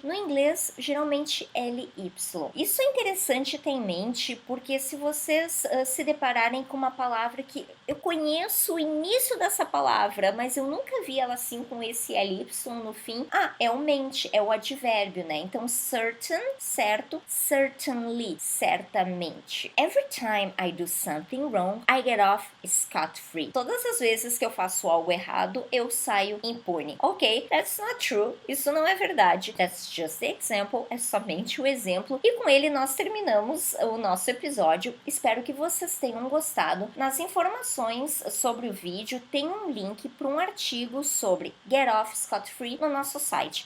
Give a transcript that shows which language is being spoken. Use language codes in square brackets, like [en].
[pt] No inglês, geralmente ly. Isso é interessante ter em mente, porque se vocês se depararem com uma palavra que eu conheço o início dessa palavra, mas eu nunca vi ela assim com esse ly no fim, é o mente, é o advérbio, né? Então, certain, certo, certainly, certamente. [en] Every time I do something wrong, I get off scot-free. [pt] Todas as vezes que eu faço algo errado, eu saio impune. [en] Ok, that's not true. [pt] Isso não é verdade. [en] That's just the example. [pt] É somente o exemplo. E com ele nós terminamos o nosso episódio. Espero que vocês tenham gostado. Nas informações sobre o vídeo tem um link para um artigo sobre Get Off Scot-Free no nosso site.